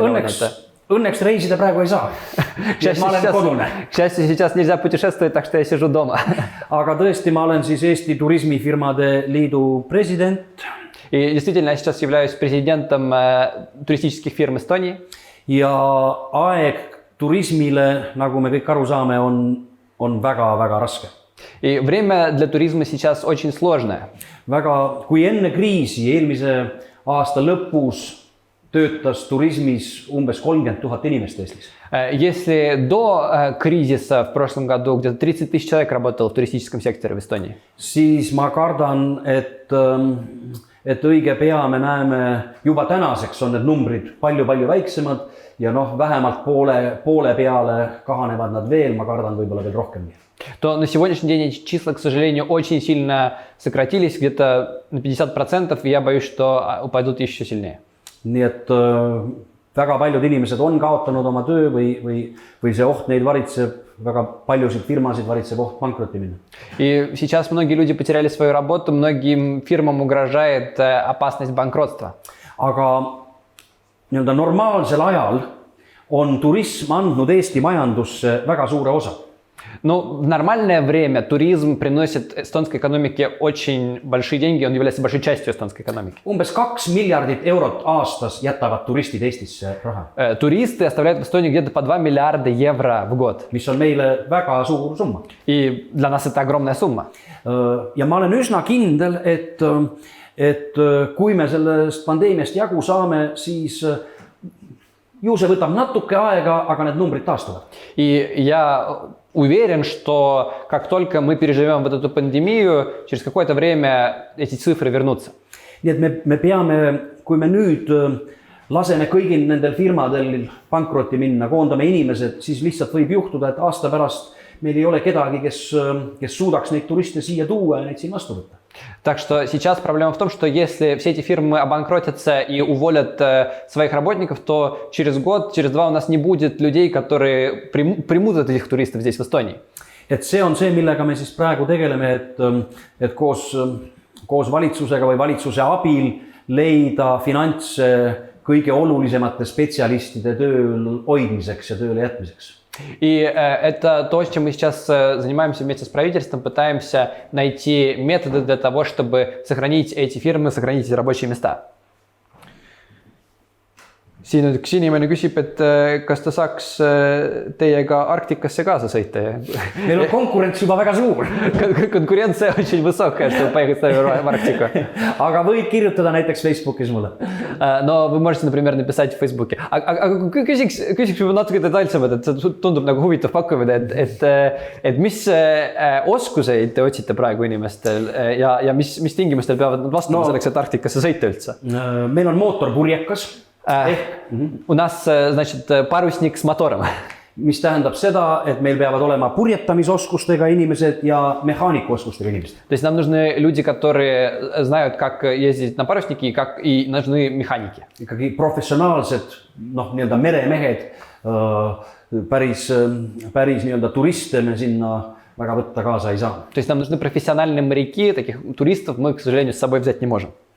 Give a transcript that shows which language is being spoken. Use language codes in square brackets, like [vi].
[et] õnneks, õnneks reisida praegu ei saa. Ma olen kodune. [ru] К счастью, сейчас нельзя путешествовать, так что я сижу дома. [et] Aga tõesti, ma olen siis Eesti Turismifirmade Liidu president. [ru] И действительно, я сейчас являюсь президентом туристических фирм Эстонии. [et] Ja aeg turismile, nagu me kõik aru saame, on väga-väga raske. [ru] И время для туризма сейчас очень сложное. [et] Kui enne kriisi, eelmise aasta lõpus töötas turismis umbes 30 000 inimest Eestis. [ru] Если до кризиса в прошлом году где-то 30 000 человек работало в туристическом секторе в Эстонии, [et] siis ma kardan, et õige pea me näeme, juba tänaseks on need numbrid palju-palju väiksemad ja vähemalt poole peale kahanevad nad veel, ma kardan võib-olla veel rohkemgi. [ru] То на сегодняшний день эти числа, к сожалению, очень сильно сократились, где-то на 50%, и я боюсь, что упадут еще сильнее. [et] Nii et väga paljud inimesed on kaotanud oma töö või see oht neid varitseb, väga paljusid firmasid varitseb oht pankrotti minna. [ru] И сейчас многие люди потеряли свою работу, многим фирмам угрожает опасность банкротства. [et] Aga normaalsel ajal on turism andnud Eesti majandusse väga suure osa. [ru] Ну, в нормальное время туризм приносит эстонской экономике очень большие деньги, он является большой частью эстонской экономики. [et] Umbes 2 miljardit eurot aastas jätavad turistid Eestisse raha. [ru] Туристы оставляют в Эстонии где-то по 2 миллиарда евро в год. [et] Mis on meile väga suur summa. [ru] И для нас это огромная сумма. [et] Ja ma olen üsna kindel, et kui me sellest pandeemiast jagu saame, siis ju see võtab natuke aega, aga need numbrid taastuvad. [ru] И я уверен, что как только мы переживем вот эту пандемию, через какое-то время эти цифры вернутся. [et] Nii et me peame, kui me nüüd laseme kõigil nendel firmadel pankrotti minna, koondame inimesed, siis lihtsalt võib juhtuda, et aasta pärast meil ei ole kedagi, kes suudaks neid turiste siia tuua ja neid siin vastu võtta. [ru] Так что сейчас проблема в том, что если все эти фирмы обанкротятся и уволят своих работников, то через год, через два у нас не будет людей, которые примут этих туристов здесь в Эстонии. [et] Et see on see, millega me siis praegu tegeleme, et koos valitsusega või valitsuse abil leida finantse kõige olulisemate spetsialistide tööl hoidmiseks ja tööle jätmiseks. [ru] И это то, чем мы сейчас занимаемся вместе с правительством, пытаемся найти методы для того, чтобы сохранить эти фирмы, сохранить эти рабочие места. [et] Siin üks inimene küsib, et kas ta saaks teiega Арктикаsse kaasa sõita. Meil on konkurents juba väga suur. [ru] Конкуренция очень высокая, чтобы поехать с нами в Арктику. [et] Aga võid kirjutada näiteks Facebookis mulle. [ru] Но вы можете, например, написать в Facebooki. [et] Aga küsiks juba natuke detailsemalt, et see tundub nagu huvitav pakkumine, et mis oskuseid te otsite praegu inimestel ja mis tingimustel peavad nad vastama selleks, et Арктикаsse sõita üldse? Meil on mootorpurjekas. [ru] У нас, значит, парусник с мотором. [et] Mis tähendab seda, et meil peavad olema purjetamisoskustega inimesed ja mehaanikuoskustega inimesed. [ru] То есть нам нужны люди, которые знают, как ездить на паруснике и нужны механики. [et] Ikkagi professionaalsed, nii-öelda meremehed, päris nii-öelda turiste me sinna väga võtta kaasa ei saa. [ru] То есть нам нужны профессиональные моряки, таких туристов мы, к сожалению, с собой взять не можем.